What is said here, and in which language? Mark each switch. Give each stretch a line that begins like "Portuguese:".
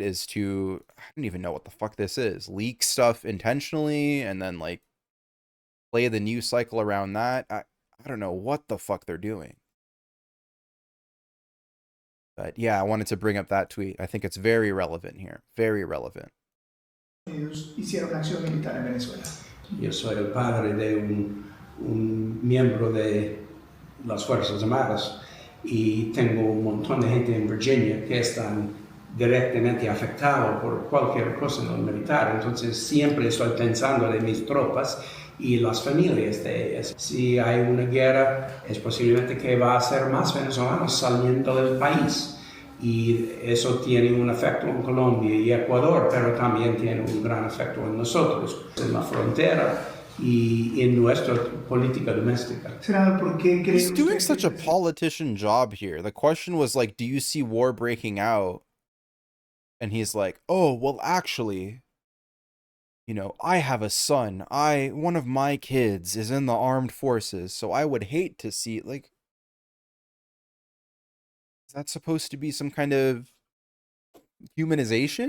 English: Is to, I don't even know what the fuck this is. Leak stuff intentionally and then like play the news cycle around that. I don't know what the fuck they're doing. But yeah, I wanted to bring up that tweet. I think it's very relevant here. Very relevant.
Spanish: Hicieron acción militar en Venezuela. Yo soy el padre de un miembro de las Fuerzas Armadas y tengo un montón de gente en Virginia que están directamente afectados por cualquier cosa en el militar. Entonces siempre estoy pensando de mis tropas y las familias de ellas. Si hay una guerra, es posiblemente que va a ser más venezolanos saliendo del país. Y eso tiene un efecto en Colombia y Ecuador, pero también tiene un gran efecto en nosotros, en la frontera y en nuestra política doméstica. Senador, ¿por qué cree
English: He's doing such a politician job here. The question was like, do you see war breaking out? And he's like, oh, well, actually, you know, I have a son. One of my kids is in the armed forces, so I would hate to see, like, is that supposed to be some kind of humanization?